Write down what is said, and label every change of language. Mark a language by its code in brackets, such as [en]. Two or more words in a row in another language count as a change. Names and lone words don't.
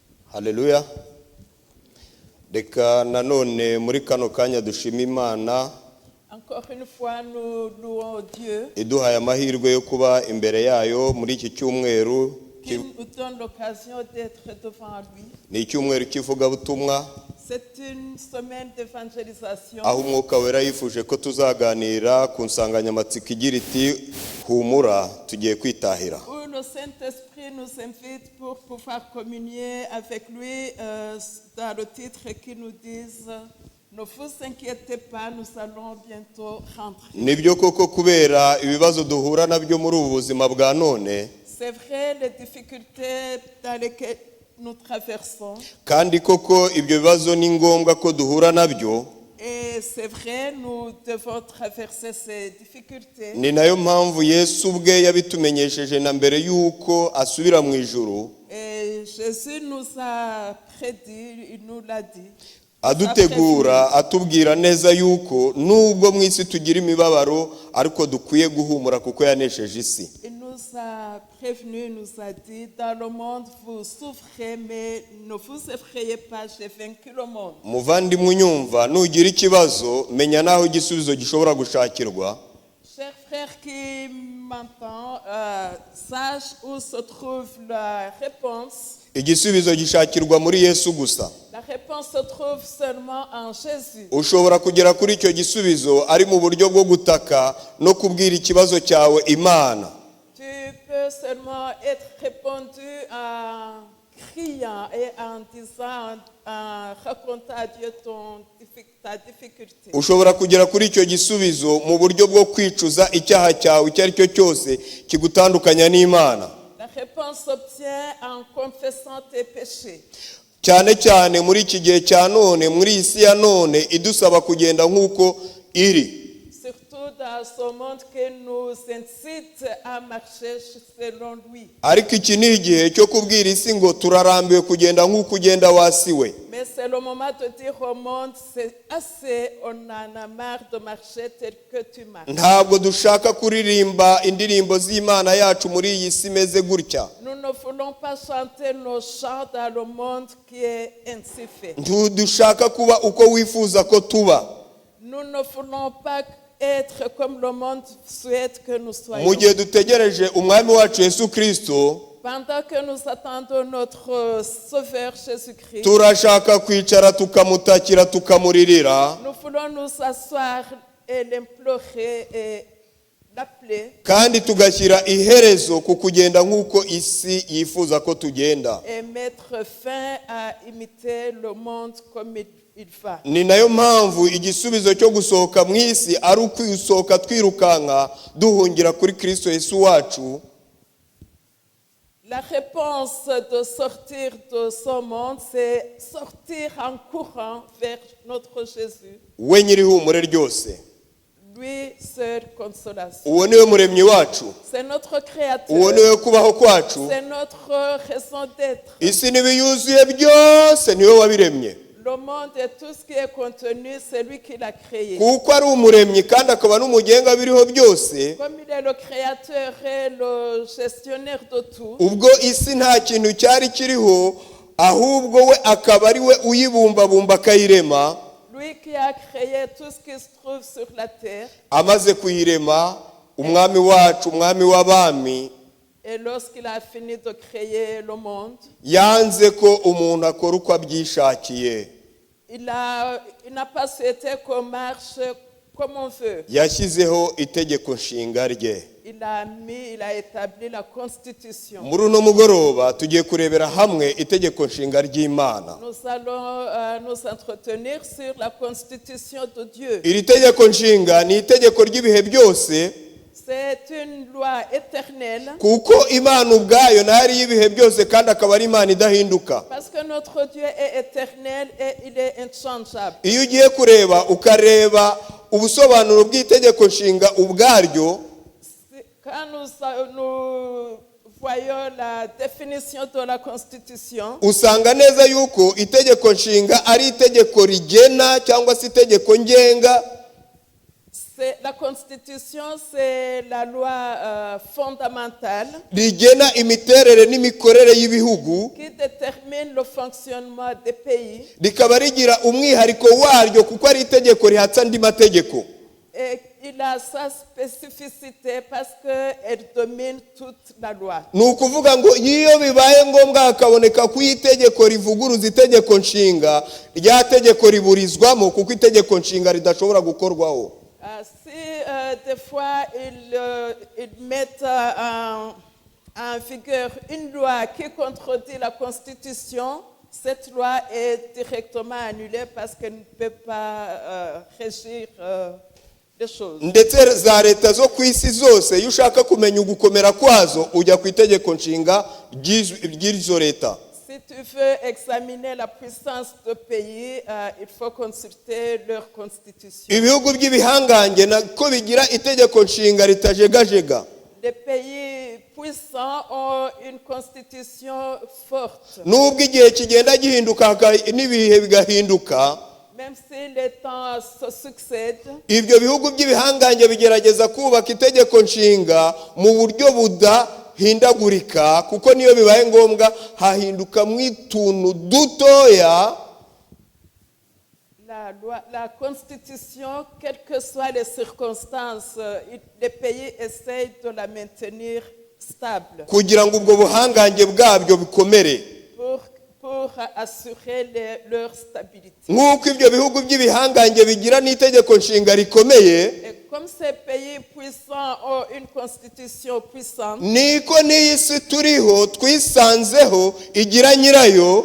[rw] Haleluya. Reka nanone muri kano kanya dushima Imana. [fr] Encore une fois, nous louons Dieu. [rw] Iduhaye amahirwe yo kuba imbere yayo muri iki cyumweru. [fr] Qui nous donne l'occasion d'être devant lui. [rw] Ni icyumweru kivugabutumwa. [fr] C'est une semaine d'évangélisation. [rw] Aho Umwuka Wera yifuje ko tuzaganira ku nsanganyamatsiko igira iti humura tugiye kwitahira. [fr] Où le Saint-Esprit nous invite pour pouvoir communier avec lui dans le titre qui nous dit ne vous inquiétez pas, nous allons bientôt rentrer. [rw] Nibyo koko kubera ibibazo duhura nabyo muri ubu buzima bwa none. [fr] C'est vrai, les difficultés dans lesquelles nous traversons. [rw] Kandi koko ibyo bibazo ni ngombwa ko duhura nabyo. [fr] Et c'est vrai, nous devons traverser ces difficultés. [rw] Ni nayo mpamvu Yesu ubwe yabitumenyesheje na mbere yuko asubira mu ijuru. [fr] Et Jésus nous a prédit, il nous l'a dit. [rw] Adutegura atubwira neza yuko nubwo mu isi tugira imibabaro ariko dukwiye guhumura kuko yanesheje isi. [fr] Il nous a prévenu, nous a dit dans le monde vous souffrez mais ne vous effrayez pas, j'ai vaincu le monde. [rw] Muvandimwe unyumva nugira ikibazo menya naho igisubizo gishobora gushakirwa. [fr] Chers frères qui m'entendent, sache où se trouve la réponse. [rw] Igisubizo gishakirwa muri Yesu gusa. [fr] La réponse se trouve seulement en Jésus. [rw] Ushobora kugera kuri icyo gisubizo ari mu buryo bwo gutaka no kubwira ikibazo cyawe Imana. [fr] Tu peux seulement être répondu en criant et en disant, en racontant à Dieu ta difficulté. [rw] Ushobora kugera kuri icyo gisubizo mu buryo bwo kwicuza icyaha cyawe icyo ari cyo cyose kigutandukanya n'Imana. [fr] La réponse s'obtient en confessant tes péchés. [rw] Cyane cyane muri iki gihe cya none muri isi ya none idusaba kugenda nk'uko iri. [fr] Surtout dans ce monde qui nous incite à marcher selon lui. [rw] Ariko iki ni igihe cyo kubwira isi ngo turarambiwe kugenda nk'uko ugenda wasiwe. [fr] Mais c'est le moment de dire au monde c'est assez, on en a marre de marcher tel que tu marches. [rw] Ntabwo dushaka kuririmba indirimbo z'Imana yacu muri iyi si meze gutya. [fr] Nous ne voulons pas chanter nos chants dans le monde qui est ainsi fait. [rw] Ntidushaka kuba uko wifuza ko tuba. [fr] Nous ne voulons pas être comme le monde souhaite que nous soyons. [rw] Mu gihe dutegereje umwami wacu Yesu Kristo, [fr] Pendant que nous attendons notre Sauveur Jésus-Christ, [rw] turashaka kwicara tukamutakira tukamuririra. [fr] nous voulons nous asseoir et l'implorer et l'appeler. [rw] Kandi tugashyira iherezo ku kugenda nk'uko isi yifuza ko tugenda. [fr] Et mettre fin à imiter le monde comme il va. [rw] Ni nayo mpamvu igisubizo cyo gusohoka mu isi ari ukwisohoka twirukanka duhungira kuri Kristo Yesu wacu. [fr] La réponse de sortir de ce monde, c'est sortir en courant vers notre Jésus. [rw] We nyiri humure ryose. [fr] Lui seul consolation. [rw] Uwo niwe muremyi wacu. [fr] C'est notre créateur. [rw] Uwo niwe kubaho kwacu. [fr] C'est notre raison d'être. [rw] Isi n'ibiyuzuye byose niwe wabiremye. [fr] Le monde et tout ce qui est contenu, c'est lui qui l'a créé. [rw] Kuko ari umuremyi kandi akaba n'umugenga biriho byose. [fr] Comme il est le créateur et le gestionnaire de tout. [rw] Ubwo isi nta kintu cyari kiriho ahubwo we akaba ari we uyibumbabumba akayirema. [fr] Lui qui a créé tout ce qui se trouve sur la terre. [rw] Amaze kuyirema umwami wacu umwami w'abami. [fr] Et lorsqu'il a fini de créer le monde, [rw] Yanze ko umuntu akora uko abyishakiye. [fr] il n'a pas souhaité qu'on marche comme on veut. [rw] Yashyizeho itegeko nshinga rye. [fr] Il a établi la constitution. [rw] Muri uno mugoroba tugiye kurebera hamwe itegeko nshinga ry'Imana. [fr] Nous allons nous entretenir sur la constitution de Dieu. [rw] Iri tegeko nshinga ni itegeko ry'ibihe byose. [fr] C'est une loi éternelle. [rw] Kuko Imana ubwayo nari y'ibihe byose kandi akaba ari Imana idahinduka. [fr] Parce que notre Dieu est éternel et il est inchangeable. [rw] Iyo ugiye kureba ukareba ubusobanuro bw'itegeko nshinga ubwaryo, [fr] Quand nous voyons la définition de la Constitution, [rw] usanga neza yuko itegeko nshinga ari itegeko rigena cyangwa se itegeko ngenga. [fr] La Constitution, c'est la loi fondamentale [rw] rigena imiterere n'imikorere y'ibihugu, [fr] qui détermine le fonctionnement des pays [rw] rikaba rigira umwihariko waryo kuko ari itegeko rihatsa andi mategeko. [fr] et il a sa spécificité parce qu'elle domine toute la loi. [rw] Ni ukuvuga ngo iyo bibaye ngombwa hakaboneka ku itegeko rivuguruza itegeko nshinga, rya tegeko riburizwamo kuko itegeko nshinga ridashobora gukorwaho. [fr] Si des fois ils mettent en vigueur une loi qui contredit la Constitution, cette loi est directement annulée parce qu'elle ne peut pas régir les choses. [rw] Ndetse za leta zo ku isi zose iyo ushaka kumenya ugukomera kwazo ujya ku itegeko nshinga ry'izo leta. [fr] Si tu veux examiner la puissance de pays, il faut consulter leur constitution. [rw] Ibihugu by'ibihangange nako bigira itegeko nshinga ritajegajega. [fr] Les pays puissants ont une constitution forte. [rw] Nubwo igihe kigenda gihinduka n'ibihe bigahinduka, [fr] Même si les temps se succèdent, [rw] ibyo bihugu by'ibihangange bigerageza kubaka itegeko nshinga mu buryo budahindagurika, kuko niyo bibaye ngombwa hahinduka mu ituntu dutoya. [fr] la Constitution, quelles que soient les circonstances, les pays essayent de la maintenir stable [rw] kugira ngo ubwo buhangange bwabyo bikomere, [fr] pour assurer leur stabilité. [rw] nk'uko ibyo bihugu by'ibihangange bigira n'itegeko nshinga rikomeye, [fr] Et comme ces pays puissants ont une constitution puissante, [rw] niko n'iyi si turiho twisanzeho igira nyirayo.